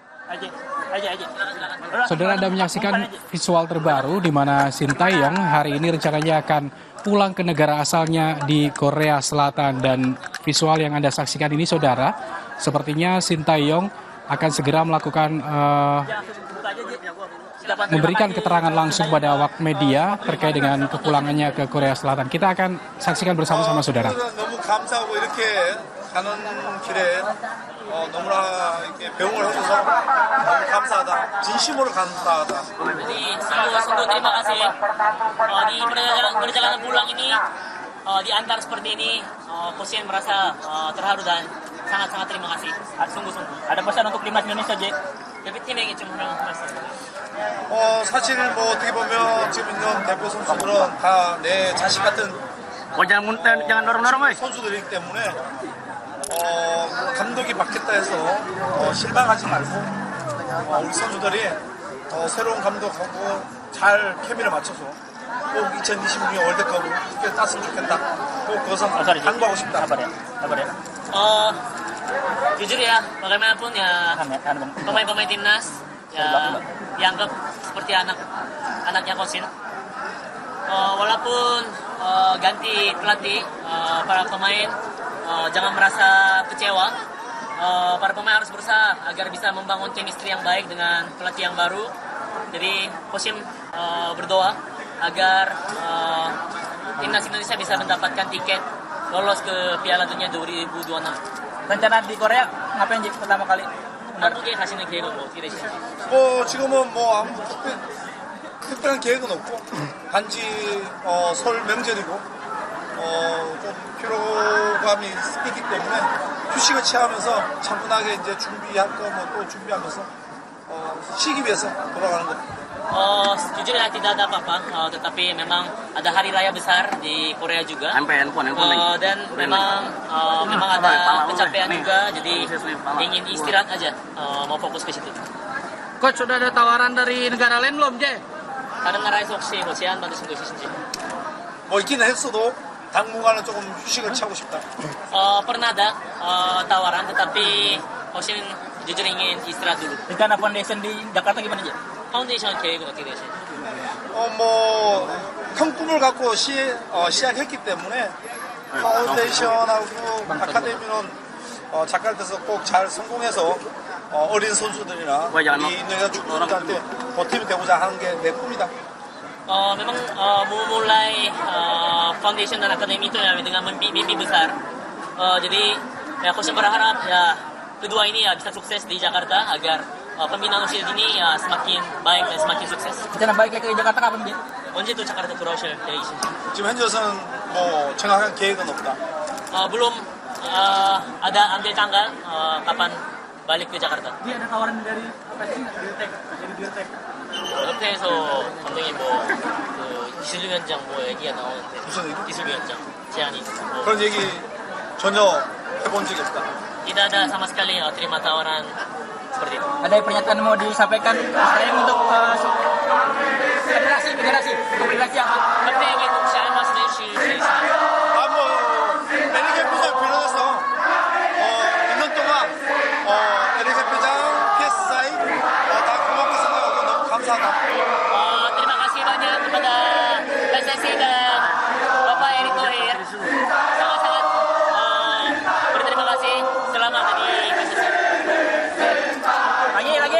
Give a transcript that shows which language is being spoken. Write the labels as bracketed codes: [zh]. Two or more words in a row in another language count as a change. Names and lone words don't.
[id] Saudara, Anda menyaksikan visual terbaru di mana Sintayong hari ini rencananya akan pulang ke negara asalnya di Korea Selatan. Dan visual yang Anda saksikan ini, saudara, sepertinya Sintayong akan segera melakukan memberikan keterangan langsung pada awak media terkait dengan kepulangannya ke Korea Selatan. Kita akan saksikan bersama-sama, saudara. [ko] 가는 길에 너무나 이렇게 배웅을 해줘서 너무 감사하다. 진심으로 감사하다. [id] Jadi sungguh terima kasih di perjalanan pulang ini diantar seperti ini. Coach merasa terharu dan sangat terima kasih. Sungguh. Ada pesan untuk timnas Indonesia, Jack? [ko] 대표팀에게 좀 하라고 말씀. 사실 뭐 어떻게 보면 지금 있는 대표 선수들은 다 내 자식 같은 [id] jangan dorong-dorong, [ko] 선수들이기 때문에 감독이 바뀌었다 해서 실망하지 말고 우리 선수들이 새로운 감독하고 잘 케미를 맞춰서 꼭 2026년 월드컵을 땄으면 좋겠다. 꼭 그것은 당부하고 싶다. [id] Jujur ya, bagaimanapun ya pemain-pemain timnas ya dianggap seperti anaknya Coach. Walaupun ganti pelatih, para pemain jangan merasa kecewa. Para pemain harus berusaha agar bisa membangun chemistry yang baik dengan pelatih yang baru. Jadi Coach berdoa agar timnas Indonesia bisa mendapatkan tiket lolos ke Piala Dunia 2026. Rencana di Korea ngapain pertama kali? [ko] 한국에 가시는 계획은 뭐 어떻게 되시나요? 지금은 뭐 아무 특별한 계획은 없고 단지 설 명절이고 좀 피로감이 있기 때문에 휴식을 취하면서 차분하게 이제 준비할 거 뭐 또 준비하면서 쉬기 위해서 돌아가는 거. [id] Jujur ya tidak ada apa-apa, tetapi memang ada hari raya besar di Korea juga. Dan memang ada kecapean juga, jadi ingin istirahat aja, mau fokus ke situ. Coach, sudah ada tawaran dari negara lain belum, Jay? [ko] 다른 나라에서 혹시 뭐 제안 받으신 거 있으신지? 뭐 있기는 했어도 당분간은 조금 휴식을 취하고 싶다. [id] Pernah ada tawaran, tetapi Hoshin jujur ingin istirahat dulu. Rencana foundation di Jakarta gimana, Jay? [ko] 파운데이션 계획은 어떻게 되시나요? 뭐 큰 꿈을 갖고 시작했기 때문에 파운데이션하고 아카데미는 작가들께서 꼭 잘 성공해서 어린 선수들이나 이 인도네시아 축구단한테 보탬이 되고자 하는 게 내 꿈이다. [id] Memang memulai foundation dan akademi itu ya dengan mimpi besar. Jadi ya Coach berharap ya kedua ini ya bisa sukses di Jakarta agar pembinaan usia dini ya semakin baik dan semakin sukses. Rencana balik lagi ke Jakarta kapan, Jay? [ko] 언제 또 자카르타 돌아오실 계획이신지? 지금 현재로서는 뭐 정확한 계획은 없다. [id] Belum ada ambil tanggal kapan balik ke Jakarta. Dia ada tawaran dari apa sih? Dari Dirtek. [ko] 롯데에서 감독님 기술위원장 얘기가 나오는데 무슨 얘기? 기술위원장 제안이 그런 얘기 전혀 해본 적이 없다. [id] tidak ada sama sekali terima tawaran seperti itu. Ada pernyataan mau disampaikan saya untuk federasi apa? [ko] 협회에게 혹시 할 말씀 해주실 수 있나요? 뭐 에릭 회장 비롯해서 있는 동안 에릭 회장, PSI 다 고맙게 생각하고 너무 감사하다. [id] Terima kasih banyak kepada PSSI dan Bapak Erick Thohir. Sangat-sangat berterima kasih selama ada di PSSI. Lagi.